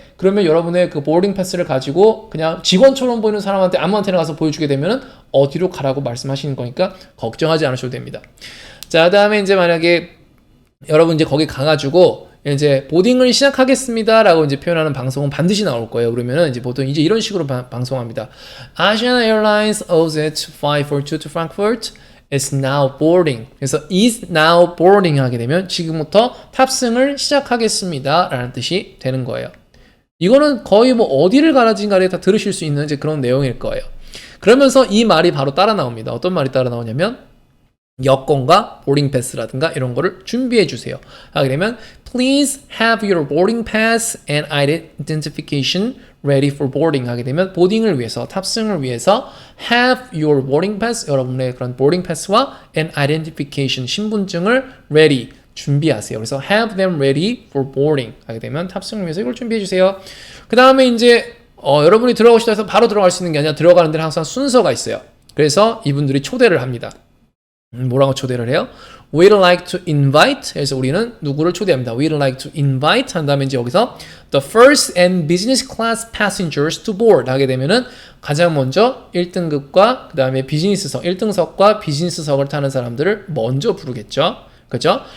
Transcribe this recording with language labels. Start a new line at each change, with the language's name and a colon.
Korean: 그러면 여러분의 그 보arding 패스를 가지고 그냥 직원처럼 보이는 사람한테 아무한테나 가서 보여주게 되면은 어디로 가라고 말씀하시는 거니까 걱정하지 않으셔도 됩니다. 자, 그 다음에 이제 만약에 여러분 이제 거기 가가지고 이제 보딩을 시작하겠습니다 라고 이제 표현하는 방송은 반드시 나올 거예요. 그러면은 이제 보통 이제 이런 식으로 방송합니다.
English: Asiana Airlines OZ542 to Frankfurt is now boarding.
Korean: 그래서
English: is now boarding
Korean: 하게 되면 지금부터 탑승을 시작하겠습니다 라는 뜻이 되는 거예요. 이거는 거의 뭐 어디를 가라진 간에 다 들으실 수 있는 이제 그런 내용일 거예요. 그러면서 이 말이 바로 따라 나옵니다. 어떤 말이 따라 나오냐면 여권과 보딩 패스라든가 이런 거를 준비해 주세요. 하게 되면
English: Please have your boarding pass and identification ready for boarding
Korean: 하게 되면 보딩을 위해서 탑승을 위해서
English: have your boarding pass
Korean: 여러분의 그런 보딩 패스와
English: and identification
Korean: 신분증을 ready 준비하세요. 그래서
English: have them ready for boarding
Korean: 하게 되면 탑승을 위해서 이걸 준비해 주세요. 그 다음에 이제 여러분이 들어가시다 해서 바로 들어갈 수 있는 게 아니라 들어가는 데는 항상 순서가 있어요. 그래서 이분들이 초대를 합니다. 뭐라고 초대를 해요?
English: We'd like to invite
Korean: 해서 우리는 누구를 초대합니다. We'd like to invite 한 다음에 이제 여기서
English: the first and business class passengers to board
Korean: 하게 되면은 가장 먼저 1등급과 그 다음에 비즈니스석 1등석과 비즈니스석을 타는 사람들을 먼저 부르겠죠. 그죠?